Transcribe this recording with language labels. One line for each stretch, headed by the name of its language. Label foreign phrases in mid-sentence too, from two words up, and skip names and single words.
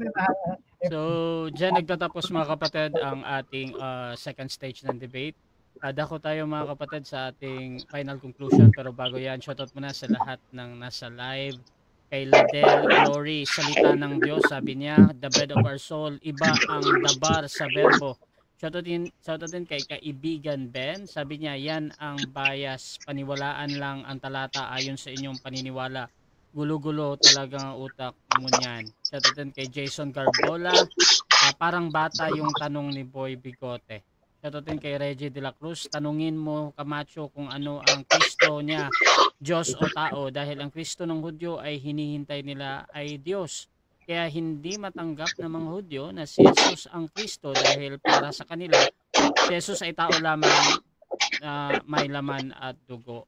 Filipino: So, dyan nagtatapos mga kapatid ang ating
English: second stage
Filipino: ng debate. Dako tayo mga kapatid sa ating
English: final conclusion,
Filipino: pero bago yan, shoutout muna sa lahat ng nasa live. Kay Ladel Glory, salita ng Diyos, sabi niya,
English: the bread of our soul,
Filipino: iba ang dabar sa verbo. Shoutout din kay kaibigan Ben, sabi niya, yan ang bias, paniwalaan lang ang talata ayon sa inyong paniniwala. Gulo-gulo talaga ang utak mo niyan. Shoutout din kay Jason Garbola, parang bata yung tanong ni Boy Bigote. Shoutout din kay Reggie de la Cruz, tanungin mo Camacho kung ano ang Kristo niya, Diyos o tao, dahil ang Kristo ng Hudyo ay hinihintay nila ay Diyos. Kaya hindi matanggap ng mga Hudyo na si Jesus ang Kristo dahil para sa kanila, si Jesus ay tao lamang, may laman at dugo.